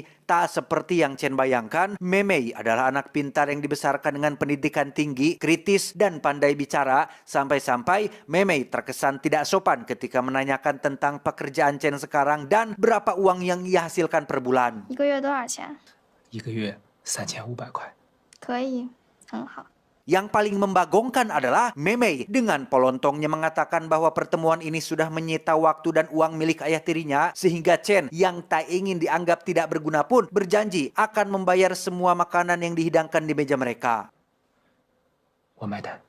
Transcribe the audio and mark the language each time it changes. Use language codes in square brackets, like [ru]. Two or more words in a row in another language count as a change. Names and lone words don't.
[id] Tak seperti yang Chen bayangkan, Mei Mei adalah anak pintar yang dibesarkan dengan pendidikan tinggi, kritis, dan pandai bicara. Sampai-sampai Mei Mei terkesan tidak sopan ketika menanyakan tentang pekerjaan Chen sekarang dan berapa uang yang ia hasilkan per bulan. [zh] 1 个月多少钱？ 1个月3500块。可以，很好。 [id] Yang paling membagongkan adalah Mei Mei dengan polontongnya mengatakan bahwa pertemuan ini sudah menyita waktu dan uang milik ayah tirinya, sehingga Chen yang tak ingin dianggap tidak berguna pun berjanji akan membayar semua makanan yang dihidangkan di meja mereka. [zh] 我买单。